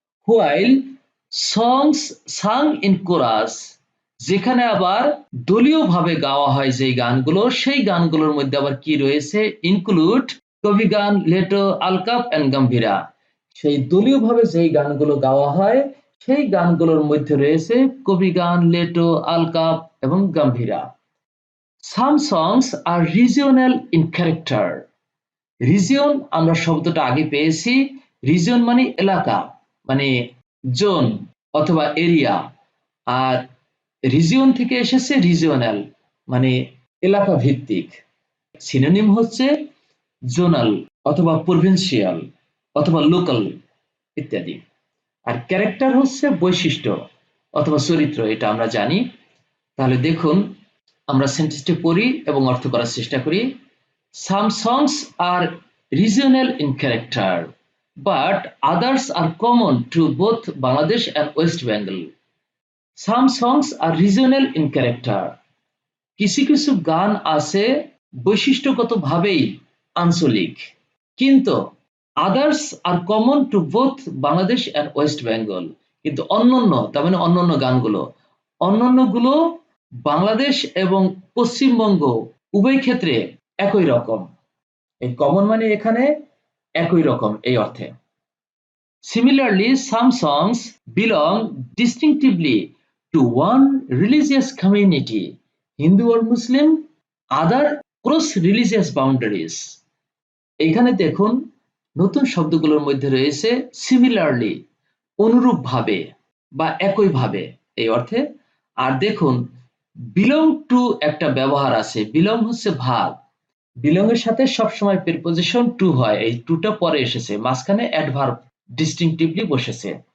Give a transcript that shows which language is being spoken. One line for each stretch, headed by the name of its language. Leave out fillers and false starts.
English: while songs sung in chorus,
Bangla: যেখানে আবার দলীয়ভাবে গাওয়া হয় যেই গানগুলো সেই গানগুলোর মধ্যে আবার কি রয়েছে?
English: Include Kabigan, Leto, Alkap and Gambhira.
Bangla: সেই দলীয়ভাবে যেই গানগুলো গাওয়া হয় সেই গানগুলোর মধ্যে রয়েছে কবিগান, লেটো, আলকাপ এবং Gambhira.
English: Some songs are regional in character.
Bangla: Region আমরা শব্দটা আগে পেয়েছি। রিজিয়ন মানে এলাকা, মানে জোন অথবা এরিয়া, আর রিজিয়ন থেকে এসেছে রিজিওনাল মানে এলাকা ভিত্তিক। সিনোনিম হচ্ছে জোনাল অথবা প্রভিন্সিয়াল অথবা লোকাল ইত্যাদি। আর ক্যারেক্টার হচ্ছে বৈশিষ্ট্য অথবা চরিত্র, এটা আমরা জানি। তাহলে দেখুন আমরা সেন্টেন্সটি পড়ি এবং অর্থ করার চেষ্টা করি।
English: Some songs are regional in character, but others are common to both Bangladesh and West Bengal. Some songs are regional in character.
Bangla: কিছু কিছু গান আছে বৈশিষ্ট্যগতভাবেই আঞ্চলিক, কিন্তু
English: others are common to both Bangladesh and West Bengal.
Bangla: কিন্তু অন্যান্য, তার মানে অন্যান্য গানগুলো, অন্যান্যগুলো বাংলাদেশ এবং পশ্চিমবঙ্গ উভয় ক্ষেত্রে একই রকম। এই কমন মানে এখানে একই রকম এই অর্থে।
English: Similarly, some songs belong distinctively to one religious community, Hindu or Muslim, other cross religious boundaries.
Bangla: এখানে দেখুন নতুন শব্দগুলোর মধ্যে রয়েছে সিমিলারলি, অনুরূপভাবে বা একইভাবে এই অর্থে। আর দেখুন বিলং টু একটা ব্যবহার আছে। বিলং হচ্ছে ভাগ, বিলং এর সাথে সবসময় প্রিপোজিশন টু হয়, এই টুটা পরে এসেছে, মাঝখানে অ্যাডভার্ব ডিস্টিংটিভলি বসেছে।